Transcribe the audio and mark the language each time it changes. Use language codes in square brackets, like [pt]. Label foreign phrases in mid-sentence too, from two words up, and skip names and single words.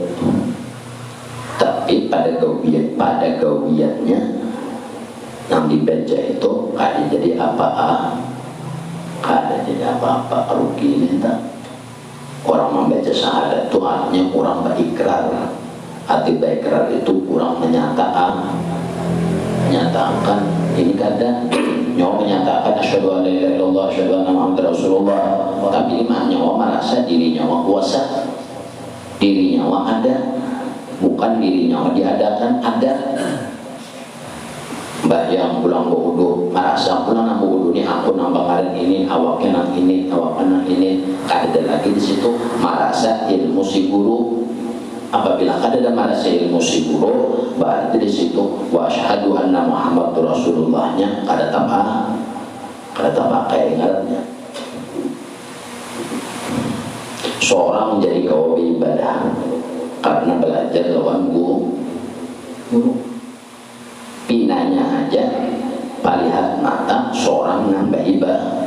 [bjn] Tapi pada gawiannya yang dibaca itu kada jadi apa-apa rugi ini tak. Orang membaca syahadat itu artinya orang berikrar. Arti berikrar itu orang menyatakan ini kadang nyawa menyatakan [ar] أشهد أن لا إله إلا الله أشهد أن محمدا رسول الله, [bjn] tapi lima nyawa merasa diri nyawa kuasa, diri nyawa ada, bukan diri nyawa diadakan ada. Bayang pulang bodoh, merasa pulang nang bodoh ini aku nambah kalian ini, awaknya nang ini, awaknya nang ini. Ada lagi di situ merasa ilmu si guru. Apabila ada merasa ilmu si guru, berarti di situ [ar] وأشهد أن محمد [bjn] rasulullahnya kada tambah kayak ngarannya. Seorang menjadi kawan ibadah karena belajar lawan guru. Pinanya aja palihat mata seorang nambah ibadah.